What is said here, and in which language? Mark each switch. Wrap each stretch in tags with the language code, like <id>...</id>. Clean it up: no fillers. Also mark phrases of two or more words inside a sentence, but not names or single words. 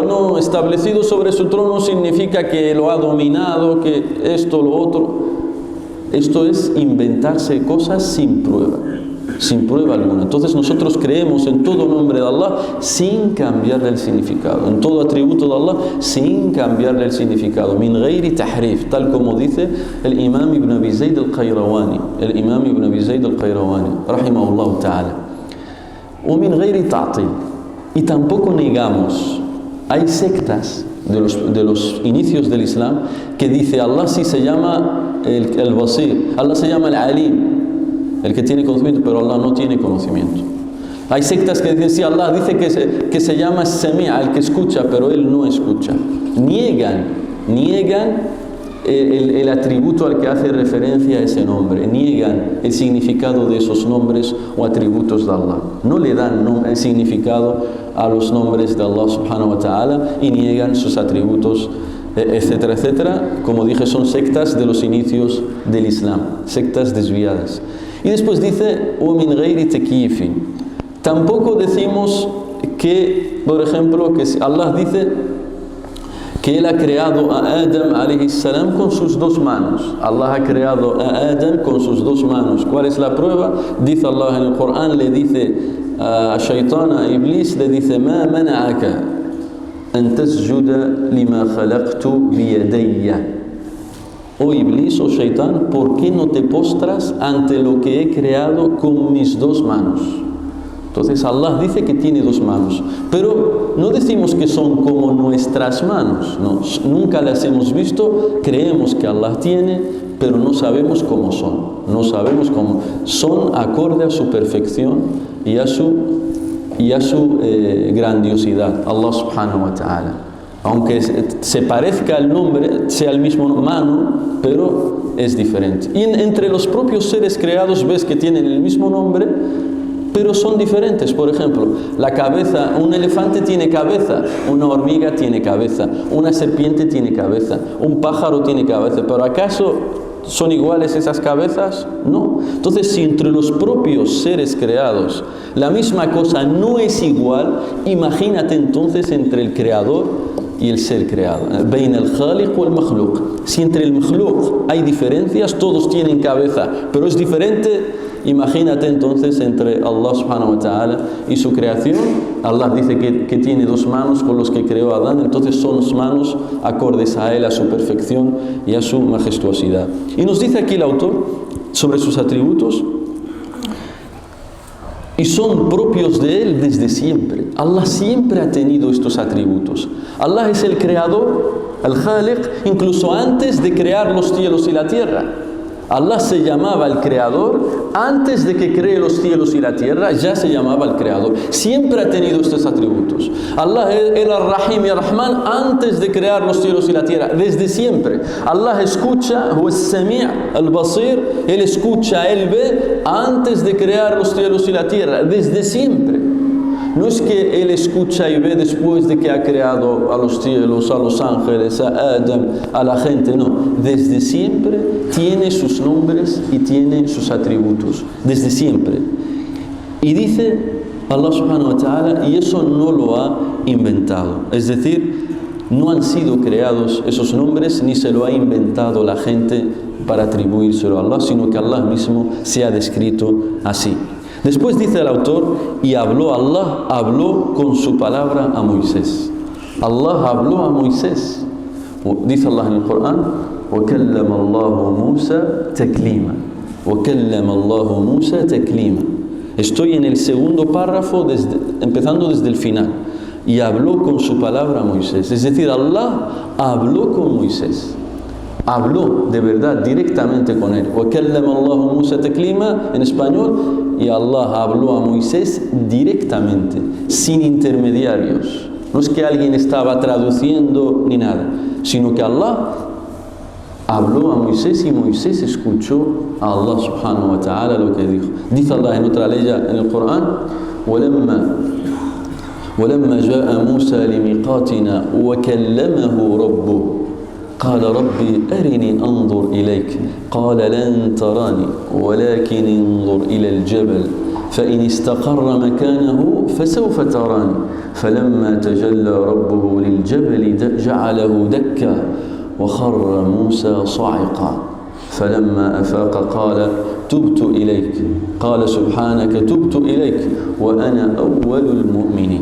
<es>No, establecido sobre su trono significa que lo ha dominado, que esto, lo otro. Esto es inventarse cosas sin prueba alguna. Entonces nosotros creemos en todo nombre de Allah sin cambiarle el significado, en todo atributo de Allah sin cambiarle el significado.</es> <ar>من غير تحريف,</ar> <es>tal como dice el Imam Ibn Abi Zayd al-Qayrawani,</es> <ar>رحمه الله تعالى. أو من غير تعطيل,</ar> <es>y tampoco negamos. Hay sectas de los inicios del Islam que dice Allah sí se llama el Basir, Allah se llama el Alim, el que tiene conocimiento, pero Allah no tiene conocimiento. Hay sectas que dicen sí, Allah dice que se llama Sami'a, el que escucha, pero Él no escucha. Niegan el atributo al que hace referencia a ese nombre, niegan el significado de esos nombres o atributos de Allah. No le dan el significado a los nombres de Allah</es> <ar>سبحانه وتعالى</ar> <es>y niegan sus atributos, etcétera, etcétera. Como dije, son sectas de los inicios del Islam, sectas desviadas. Y después dice,</es> <ar>وَمِنْ غَيْرِ تَكْيِيفٍ.</ar> <es>Tampoco decimos que, por ejemplo, que Allah dice que Él ha creado a Adam</es> <ar>عليه السلام</ar> <es>con sus dos manos. Allah ha creado a Adam con sus dos manos. ¿Cuál es la prueba? Dice Allah en el Corán, le dice a Shaitán, a Iblis, le dice,</es> <ar>مَا مَنَعَكَ أَن تَسْجُدَ لِمَا خَلَقْتُ بِيَدَيَّ.</ar> <es>Oh Iblis, oh Shaitán, ¿por qué no te postras ante lo que he creado con mis dos manos? Entonces Allah dice que tiene dos manos, pero no decimos que son como nuestras manos, no, nunca las hemos visto, creemos que Allah tiene, pero no sabemos cómo son acorde a su perfección y a su grandiosidad, Allah</es> <ar>سبحانه وتعالى.</ar> <es>Aunque se parezca el nombre, sea el mismo Manu, pero es diferente. Y entre los propios seres creados ves que tienen el mismo nombre, pero son diferentes. Por ejemplo, la cabeza, un elefante tiene cabeza, una hormiga tiene cabeza, una serpiente tiene cabeza, un pájaro tiene cabeza. ¿Pero acaso son iguales esas cabezas? No. Entonces, si entre los propios seres creados la misma cosa no es igual, imagínate entonces entre el creador y el ser creado.</es> <ar>بين الخالق والمخلوق.</ar> <es>Si entre el makhluq hay diferencias, todos tienen cabeza, pero es diferente, imagínate entonces entre Allah</es> <ar>سبحانه وتعالى</ar> <es>y su creación. Allah dice que tiene 2 manos con los que creó a Adán, entonces son 2 manos acordes a él, a su perfección y a su majestuosidad. Y nos dice aquí el autor sobre sus atributos, y son propios de él desde siempre. Allah siempre ha tenido estos atributos. Allah es el creador, el khaliq, incluso antes de crear los cielos y la tierra. Allah se llamaba el creador antes de que cree los cielos y la tierra, ya se llamaba el creador. Siempre ha tenido estos atributos. Allah era Rahim y Rahman antes de crear los cielos y la tierra, desde siempre. Allah escucha,</es> <ar>هو السميع البصير,</ar> <es>él escucha, él ve antes de crear los cielos y la tierra, desde siempre. No es que él escucha y ve después de que ha creado a los cielos, a los ángeles, a Adam, a la gente, no. Desde siempre tiene sus nombres y tiene sus atributos. Desde siempre. Y dice Allah</es> <ar>سبحانه وتعالى,</ar> <es>y eso no lo ha inventado. Es decir, no han sido creados esos nombres, ni se lo ha inventado la gente para atribuírselo a Allah, sino que Allah mismo se ha descrito así. Después dice el autor, y Allah habló con su palabra a Moisés. Allah habló a Moisés. Dice Allah en el Corán,</es> <ar>وَكَلَّمَ اللَّهُ مُوسَى تَكْلِيمًا وَكَلَّمَ اللَّهُ مُوسَى تَكْلِيمًا.</ar> <es>Estoy en el segundo párrafo, empezando desde el final. Y habló con su palabra a Moisés. Es decir, Allah habló con Moisés. Habló de verdad directamente con él.</es> <ar>وَكَلَّمَ اللَّهُ مُوسَى تَكْلِيمًا</ar> <es>en español. Y Allah habló a Moisés directamente, sin intermediarios. No es que alguien estaba traduciendo ni nada, sino que Allah habló a Moisés y Moisés escuchó a Allah</es> <ar>سبحانه وتعالى</ar> <es>lo que dijo. Dice Allah en otra ley en el Corán,</es> <ar>وَلَمَّا جَاءَ مُوسَى لِمِيقَاتِنَا وَكَلَّمَهُ رَبُّهُ قال ربي أرني أنظر إليك قال لن تراني ولكن انظر إلى الجبل فإن استقر مكانه فسوف تراني فلما تجلى ربه للجبل جعله دكا وخر موسى صعقا فلما أفاق قال تبت إليك قال سبحانك تبت إليك وأنا أول المؤمنين.</ar>